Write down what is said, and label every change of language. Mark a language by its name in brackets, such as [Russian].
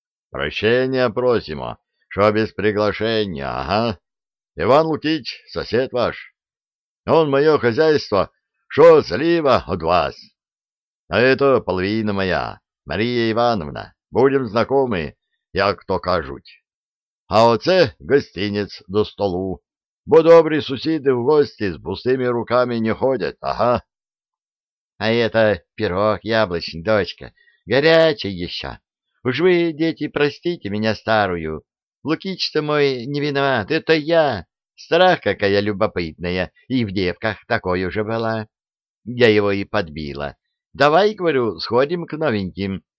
[Russian] — Прощения просимо, что без приглашения, ага. Иван Лукич, сосед ваш. Он мое хозяйство, что слива от вас. А это половина моя, Мария Ивановна. Будем знакомы, [Ukrainian] як то кажуть. А оце гостинец до столу, бо добрі сусіди в гості з пустими руками не ходять, ага. [Russian] А это пирог яблочный, дочка, горячий еще. Уж вы, дети, простите меня старую. Лукич-то мой не виноват, это я. Страх какая любопытная, и в девках такой уже была. Я его и подбила. Давай, говорю, сходим к новеньким.